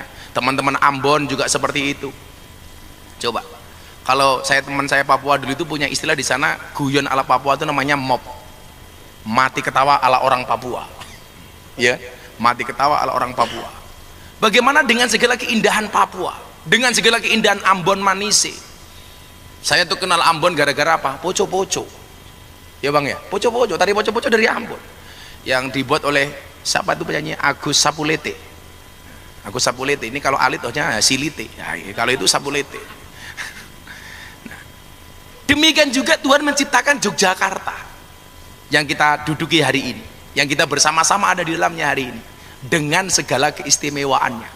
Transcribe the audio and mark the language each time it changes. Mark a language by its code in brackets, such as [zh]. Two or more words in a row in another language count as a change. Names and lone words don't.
[id] Teman-teman Ambon juga seperti itu. Coba, kalau teman saya Papua dulu itu punya istilah di sana, guyon ala Papua itu namanya mop, mati ketawa ala orang Papua. Ya, mati ketawa ala orang Papua. Bagaimana dengan segala keindahan Papua, dengan segala keindahan Ambon Manise? Saya tuh kenal Ambon gara-gara apa? Poco-poco. Ya Bang ya, poco-poco, tari poco-poco dari Ambon. Yang dibuat oleh siapa itu penyanyi? Agus Sapulete. Agus Sapulete ini kalau alit tohnya Silite. Ya, kalau itu Sapulete. Nah, demikian juga Tuhan menciptakan Yogyakarta yang kita duduki hari ini, yang kita bersama-sama ada di dalamnya hari ini, dengan segala keistimewaannya.